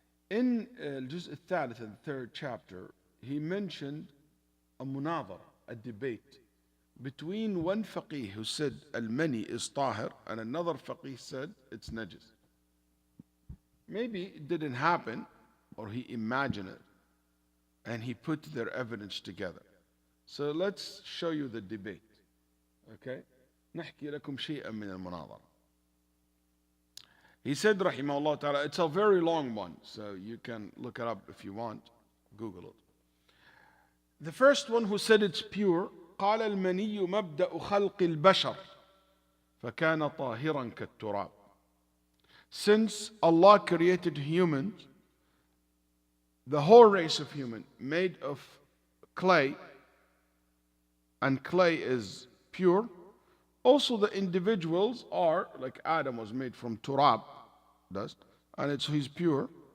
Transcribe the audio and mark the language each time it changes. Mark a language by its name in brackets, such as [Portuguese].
[English] In al-Juz' al-Thalith, the third chapter, he mentioned a munadhara, a debate between one faqih who said al-mani is tahir and another faqih said it's najis. Maybe it didn't happen, or he imagined it, and he put their evidence together. So let's show you the debate. Okay? [Arabic] نحكي لكم شيئا من المناظرة. [English] He said, rahimahullah ta'ala, it's a very long one, so you can look it up if you want, Google it. The first one who said it's pure, [Arabic] قال المني مبدأ خلق البشر فكان طاهرا كالتراب. [English] Since Allah created humans, the whole race of human made of clay, and clay is pure. Also the individuals are, like Adam was made from turab, dust, and he's pure.